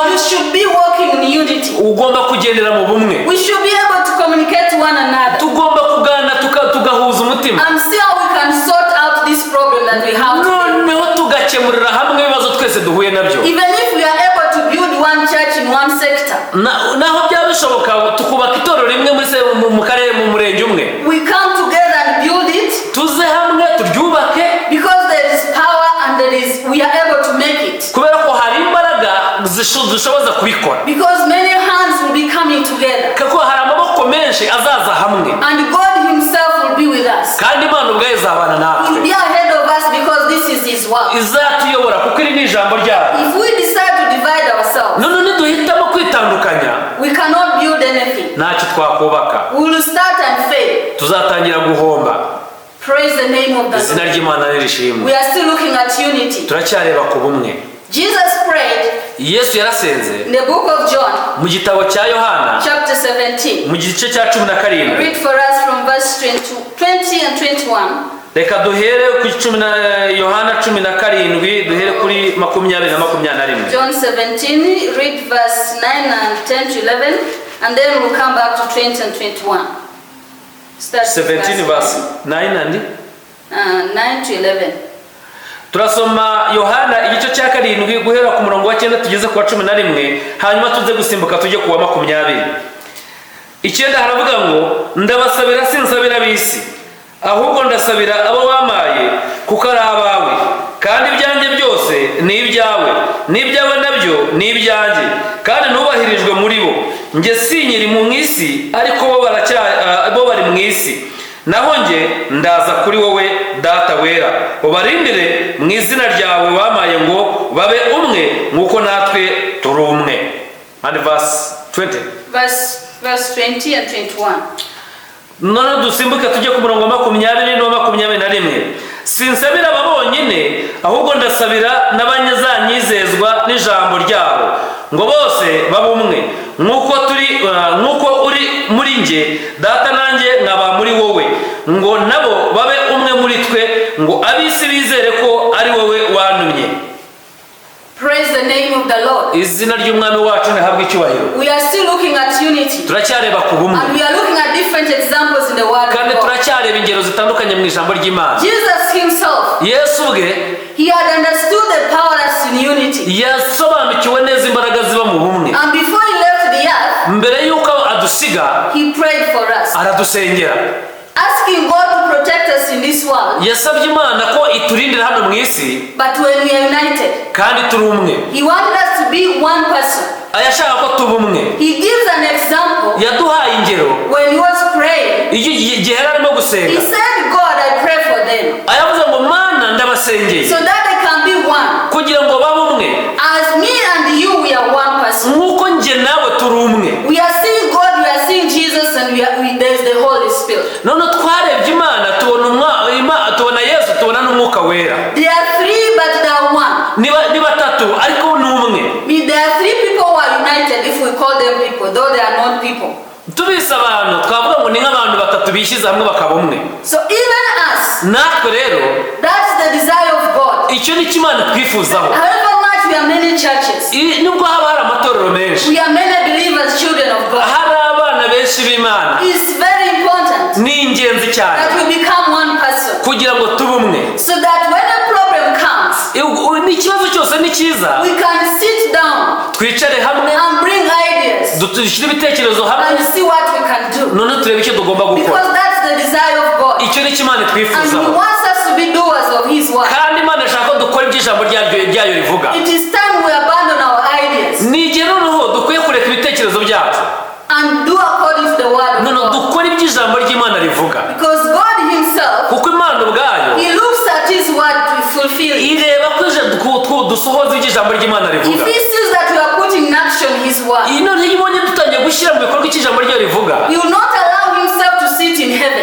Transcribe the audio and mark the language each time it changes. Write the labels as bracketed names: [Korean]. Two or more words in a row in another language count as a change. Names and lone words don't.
[English] you should be walking in unity. [Kinyarwanda] ugomba kugendera mu bumwe. [English] We should be able to communicate to one another [Kinyarwanda] Tugomba kuganira tugahuza umutima, [English] and see how we can sort out this problem that we have today. [Kinyarwanda] noneho tugakemurira hamwe ibibazo twese duhuye nabyo. [English] Even if we are able to build one church in one sector, [Kinyarwanda] Naho byaba bishoboka tukubaka itorero rimwe mu karere, mu murenge umwe, [English] we come together and build it [Kinyarwanda] tuze hamwe turyubake, [English] because there is power and we are able to make it. [Kinyarwanda] kubera ko hari imbaraga zishoboza kubikora, [English] Because many hands will be coming together [Kinyarwanda] kuko hari amaboko menshi azaza hamwe, [English] and God himself will be with us. [Kinyarwanda] kandi Imana ubwayo izabana [English] He will [Kinyarwanda] natwe, [English] be ahead of us because this is his work. [Kinyarwanda] izatuyobora kuko iri ni ijambo ryayo. [English] If we decide to divide ourselves, [Kinyarwanda] none niduhitamo kwitandukanya, [English] we cannot build anything. [Kinyarwanda] ntacyo twakubaka. [English] We will start and fail. [Kinyarwanda] tuzatangira guhomba. [English] Praise the name of the Lord. [Kinyarwanda] Izina ry'Imana nirishimwe. [English] We are still looking at unity. [Kinyarwanda] Turacyareba ku bumwe. [English] Jesus prayed. [Kinyarwanda] Yesu yarasenze. [English] In the book of John. [Kinyarwanda] Mu gitabo cya Yohana. [English] Chapter 17. [Kinyarwanda] Mu gice cya 17. [English] Read for us from verse 20 and 21. [Kinyarwanda] Reka duhere ku Yohana 17 duhere kuri 20 na 21. [English] John 17, read verse 9 and 10 to 11, and then we'll come back to 20 and 21. Start 17 verse 9 and 9 to 11. [Kinyarwanda] Turasoma Yohana igice cya 7 guhera ku murongo wa 9 tugeze ku 11, hanyuma tuze gusimbuka tujye ku wa 20. Icyenda haravuga ngo ndabasabira sinsabira bisi, ahubwo ndasabira abo wamaye kuko ari abawe, kandi ibyanjye byose ni ibyawe, n'ibyawe nabyo ni ibyanjye, kandi nubahirijwe muri bo. Nge sinyiri mu isi, ariko bo bari mu isi, naho nge ndaza kuri wowe data wera, ubarindire mu izina ryawe wamaye ngo babe umwe nk'uko natwe turi umwe. [English] And verse 20. Verse 20 and 21. [Kinyarwanda] None dusimbuke tujye ku murongo wa 20 no 21. Sinsabira ababonyine, ahubwo ndasabira n'abanyazanyizezwa n'ijambo ryabo, ngo bose babumwe nk'uko uri muri nge data nanjye nkaba muri wowe, ngo nabo babe umwe muri twe, ngo abisi bizere ko ari wowe wantumye. [English] Praise the name of the Lord. [Kinyarwanda] Izina ry'Umwami wacu nihabwe icyubahiro. [English] We are still looking at unity. [Kinyarwanda] Turacyareba ku bumwe. [English] And we are looking at different examples in the word of God. [Kinyarwanda] Kandi turacyareba ingero zitandukanye mu ijambo ry'Imana. [English] Jesus himself, [Kinyarwanda] Yesu ubwe, [English] he had understood the power that's in unity. [Kinyarwanda] yasobanukiwe neza imbaraga ziba mu bumwe. [English] And before he left the earth, [Kinyarwanda] mbere yuko adusiga, [English] he prayed for us, [Kinyarwanda] aradusengera, [English] asking God to protect us in this world. [Kinyarwanda] Yasabye Imana ko iturindira hano mu isi, [English] but when we are united, [Kinyarwanda] kandi turi umwe. [English] He wanted us to be one person. [Kinyarwanda] Ayashaka ko tuba umwe. [English] He gives an example. [Kinyarwanda] Yaduhaye ingero. [English] When he was praying, [Kinyarwanda] igihe arimo gusenga, [English] he said, God, I pray for them, [Kinyarwanda] ayavuze ngo Mana ndabasengeye, [English] so that they can be one. [Kinyarwanda] kugira ngo babe umwe. [English] As me and you, we are one person. [Kinyarwanda] Nk'uko nje nawe turi umwe. [English] We are seeing God, we are seeing Jesus, and there's the Holy Spirit. [Kinyarwanda] None twarebye Imana, tubona Yesu, tubona n'Umwuka Wera. [English] There are three, but they are one. [Kinyarwanda] Ni batatu ariko ni umwe. [English] There are three people who are united, if we call them people, though they are not people. [Kinyarwanda] Tubise abantu twavuga ngo ni nk'abantu batatu bishyize hamwe bakaba umwe. [English] So even us, [Kinyarwanda] natwe rero, [English] that's the desire of God. [Kinyarwanda] icyo ni Imana twifuzaho. [English] However much we are many churches, [Kinyarwanda] nubwo haba hari amatorero menshi, [English] we are many believers, children of God, [Kinyarwanda] hari abana benshi b'Imana, [English] it's very important [Kinyarwanda] ni ingenzi cyane [English] that we become one person, [Kinyarwanda] kugira ngo tube umwe, [English] so that when a problem comes, [Kinyarwanda] n'ikibazo cyose ni cyiza, [English] we can sit down, [Kinyarwanda] twicare hamwe, [English] and bring ideas, [Kinyarwanda] dushyire ibitekerezo hamwe, [English] and see what we can do. [Kinyarwanda] none turebe icyo tugomba gukora, [English] because that's the desire of God. [Kinyarwanda] icyo ni Imana And twifuzaho. [English] He wants us to be doers of His word. [Kinyarwanda] kandi Imana ashaka ko dukora iby'ijambo ryayo rivuga. [English] It is time we abandon our ideas [Kinyarwanda] ni igihe noneho dukwiye kureka ibitekerezo byacu [English] and do according to the word of God. [Kinyarwanda] dukora iby'ijambo ry'Imana rivuga. [English] Because God Himself, [Kinyarwanda] kuko Imana ubwayo, [English] He looks at His word to fulfill it. [Kinyarwanda] ireba ko dusohoza iby'ijambo ry'Imana rivuga. [English] If He sees that we are putting in action His word, [Kinyarwanda] none iyo ibonye dutangiye gushyira mu bikorwa icy'ijambo ryayo rivuga, [English] He will not allow Himself to sit in heaven.